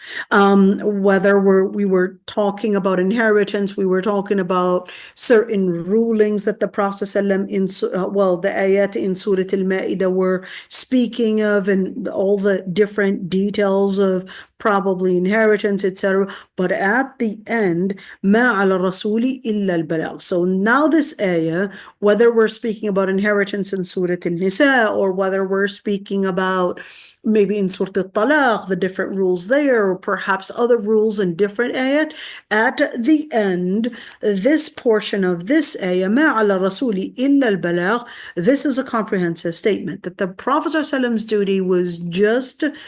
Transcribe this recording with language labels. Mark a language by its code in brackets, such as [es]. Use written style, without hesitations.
[en] Whether we were talking about inheritance, we were talking about certain rulings that the Prophet ﷺ the ayat in Surah Ma'ida were speaking of, and all the different details of probably inheritance, etc. But at the end, [ar] مَا عَلَى الرَّسُولِ إِلَّا الْبَلَاغُ. [en] So now this ayah, whether we're speaking about inheritance in Surah Al-Nisa, or whether we're speaking about maybe in Surah Al-Talaq, the different rules there, or perhaps other rules in different ayat, at the end, this portion of this ayah, [ar] مَا عَلَى الرَّسُولِ إِلَّا الْبَلَاغُ, [en] this is a comprehensive statement that the Prophet ﷺ's duty was just